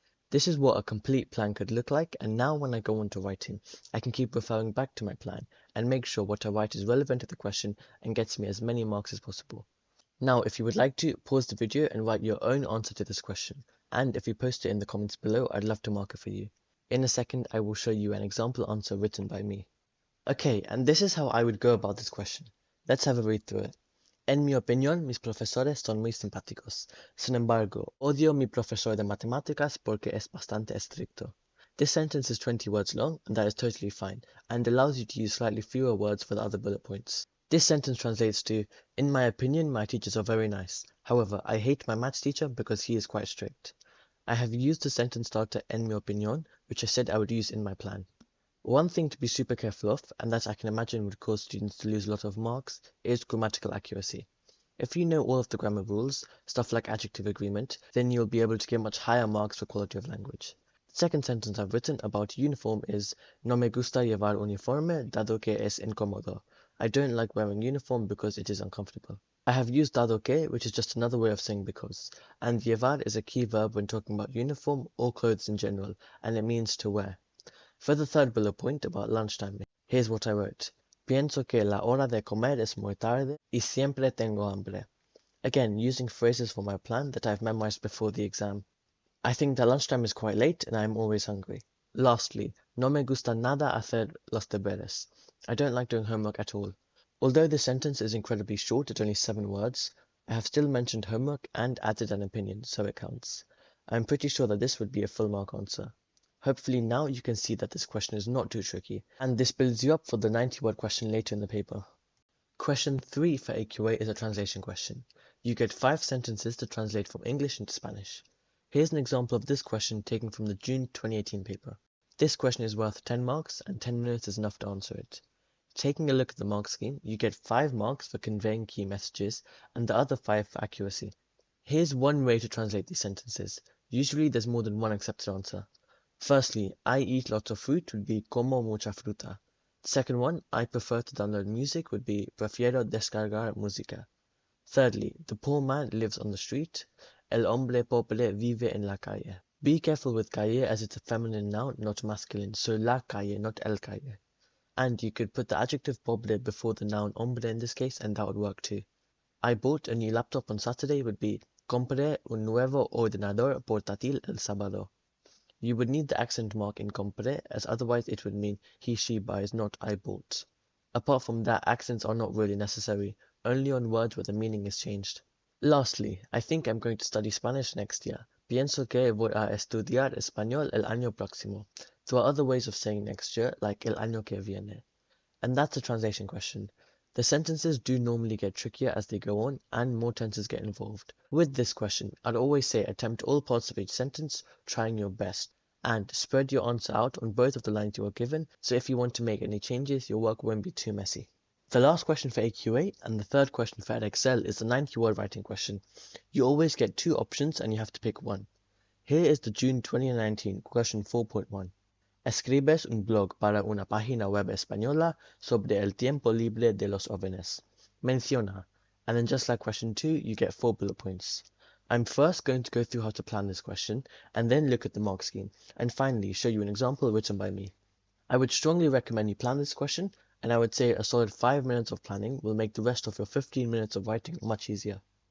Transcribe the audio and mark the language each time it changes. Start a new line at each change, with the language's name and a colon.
English: This is what a complete plan could look like, and now when I go on to writing, I can keep referring back to my plan and make sure what I write is relevant to the question and gets me as many marks as possible. Now, if you would like to, pause the video and write your own answer to this question, and if you post it in the comments below, I'd love to mark it for you. In a second, I will show you an example answer written by me. Okay, and this is how I would go about this question. Let's have a read through it.
Spanish: En mi opinión, mis profesores son muy simpáticos. Sin embargo, odio mi profesor de matemáticas porque es bastante estricto.
English: This sentence is 20 words long, and that is totally fine, and allows you to use slightly fewer words for the other bullet points. This sentence translates to, in my opinion, my teachers are very nice. However, I hate my maths teacher because he is quite strict. I have used the sentence starter
Spanish: en mi opinión,
English: which I said I would use in my plan. One thing to be super careful of, and that I can imagine would cause students to lose a lot of marks, is grammatical accuracy. If you know all of the grammar rules, stuff like adjective agreement, then you'll be able to get much higher marks for quality of language. The second sentence I've written about uniform is
Spanish: no me gusta llevar uniforme dado que es incómodo.
English: I don't like wearing uniform because it is uncomfortable. I have used
Spanish: dado que,
English: which is just another way of saying because, and llevar is a key verb when talking about uniform or clothes in general, and it means to wear. For the third bullet point about lunchtime, here's what I wrote.
Spanish: Pienso que la hora de comer es muy tarde y siempre tengo hambre.
English: Again, using phrases for my plan that I've memorized before the exam. I think that lunchtime is quite late and I am always hungry. Lastly,
Spanish: no me gusta nada hacer los deberes.
English: I don't like doing homework at all. Although this sentence is incredibly short at only 7 words, I have still mentioned homework and added an opinion, so it counts. I'm pretty sure that this would be a full mark answer. Hopefully now you can see that this question is not too tricky, and this builds you up for the 90-word question later in the paper. Question 3 for AQA is a translation question. You get 5 sentences to translate from English into Spanish. Here's an example of this question taken from the June 2018 paper. This question is worth 10 marks, and 10 minutes is enough to answer it. Taking a look at the mark scheme, you get 5 marks for conveying key messages, and the other 5 for accuracy. Here's one way to translate these sentences. Usually there's more than one accepted answer. Firstly, I eat lots of fruit would be
Spanish: como mucha fruta.
English: The second one, I prefer to download music would be
Spanish: prefiero descargar música.
English: Thirdly, the poor man lives on the street.
Spanish: El hombre pobre vive en la calle.
English: Be careful with calle as it's a feminine noun, not masculine, so la calle, not el calle. And you could put the adjective pobre before the noun hombre in this case, and that would work too. I bought a new laptop on Saturday would be
Spanish: compré un nuevo ordenador portátil el sábado.
English: You would need the accent mark in compré, as otherwise it would mean he, she buys, not I bought. Apart from that, accents are not really necessary, only on words where the meaning is changed. Lastly, I think I'm going to study Spanish next year.
Spanish: Pienso que voy a estudiar español el año próximo.
English: There are other ways of saying next year, like
Spanish: el año que viene.
English: And that's a translation question. The sentences do normally get trickier as they go on, and more tenses get involved. With this question, I'd always say attempt all parts of each sentence, trying your best, and spread your answer out on both of the lines you are given, so if you want to make any changes, your work won't be too messy. The last question for AQA and the third question for Edexcel is the 90-word writing question. You always get 2 options and you have to pick one. Here is the June 2019 question 4.1.
Spanish: Escribes un blog para una página web española sobre el tiempo libre de los jóvenes. Menciona.
English: And then just like question 2, you get 4 bullet points. I'm first going to go through how to plan this question, and then look at the mark scheme, and finally show you an example written by me. I would strongly recommend you plan this question, and I would say a solid 5 minutes of planning will make the rest of your 15 minutes of writing much easier.